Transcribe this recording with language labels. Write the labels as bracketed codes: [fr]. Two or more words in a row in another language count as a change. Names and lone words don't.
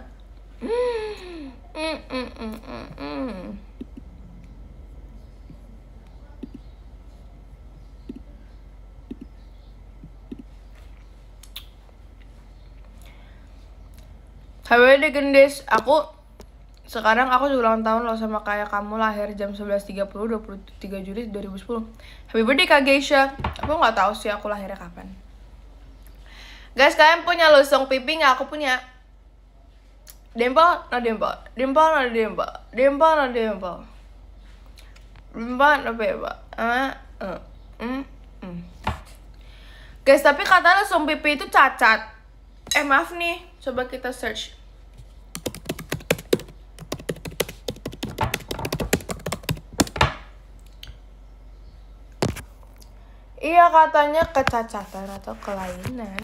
[en] Happy birthday gendis. [id] Sekarang aku juga ulang tahun loh, sama kayak kamu, lahir jam 11.30 23 Juli 2010. [en] Happy birthday [id] Kak Geisha. Aku nggak tahu sih aku lahirnya kapan. Guys, kalian punya lusung pipi nggak? Aku punya. [en] Dimple, no dimple. Dimple, no dimple. Dimple, no dimple. Dimple, no dimple. [id] Guys, tapi katanya lusung pipi itu cacat. Maaf nih, coba kita search. Iya, katanya kecacatan atau kelainan.